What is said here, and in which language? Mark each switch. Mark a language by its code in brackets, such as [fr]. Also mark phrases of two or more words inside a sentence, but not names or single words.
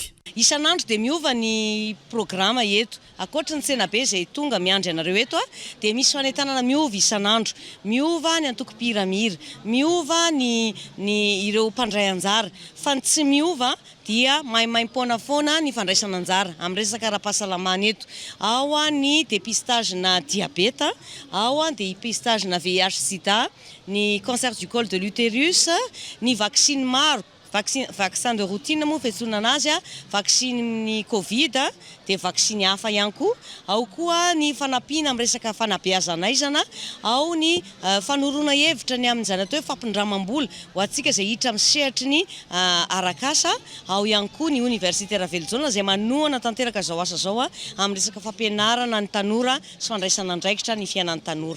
[mg] Isan'andro dia miova ny programa eto ankoatra ny tsenabe izay tonga miandry anareo eto dia misy fanentanana miova isan'andro, miova ny antoko-pira mihira, miova ny ireo mpandray anjara fa ny tsy miova dia maimaimpona foana ny fandraisana anjara amin'ny resaka ara-pahasalamana eto. Ao ny dépistage na diabeta, ao dia dépistage na VIH/Sida, ny [fr] cancer du col de l'utérus, [mg] ny vaccine maro, vaccin [fr] de routine [mg] moa fiantsoana anazy vaccine ny Covid dia vaccine hafa ihany koa, ao koa ny fanampiana amin'ny resaka fanabeazanaizana, ao ny fanorona hevitra ny amin'ny zany atao hoe fampindramam-bola ho antsika izay hiditra amin'ny sehatry ny arakasa, ao ihany koa ny université Ravelozona izay manohana tanteraka zao asa zao amin'ny resaka fampianarana ny tanora sy fandraisana andraikitra ny fiainan'ny tanora.